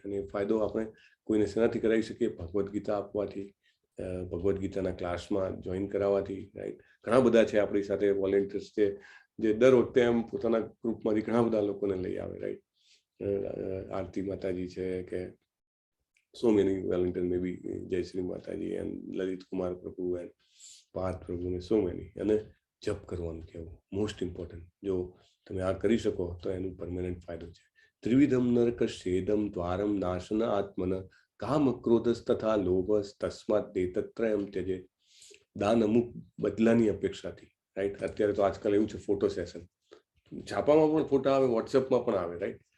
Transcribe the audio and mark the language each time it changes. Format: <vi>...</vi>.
<gu>અને ફાયદો આપણે કોઈને શેનાથી કરાવી શકીએ? ભગવદ્ ગીતા આપવાથી, ભગવદ્ ગીતાના ક્લાસમાં જોઈન કરાવવાથી, રાઈટ. ઘણા બધા છે આપણી સાથે વોલેન્ટિયર્સ છે જે દર વખતે એમ પોતાના ગ્રુપમાંથી ઘણા બધા લોકોને લઈ આવે, રાઈટ. આરતી માતાજી છે કે</gu> <en>so many volunteers, maybe Jayashree Mataji and Lalit Kumar Prabhu and Parth Prabhu ને so many.</en> <gu>અને જપ કરવાનું કહેવું મોસ્ટ ઇમ્પોર્ટન્ટ. જો તમે આ કરી શકો તો એનું પરમેનન્ટ ફાયદો છે.</gu> <sa>ત્રિવિધમ નરક છેદમ દ્વારમ નાશન આત્મન કામ ક્રોધસ તથા લોભસ તસ્માત દેતત્રયમ ત્યજે.</sa> <gu>દાન અમુક બદલાની અપેક્ષાથી, રાઈટ? અત્યારે તો આજકાલ એવું છે ફોટો સેશન, છાપામાં પણ ફોટા આવે, વોટ્સએપમાં પણ આવે, રાઈટ?</gu>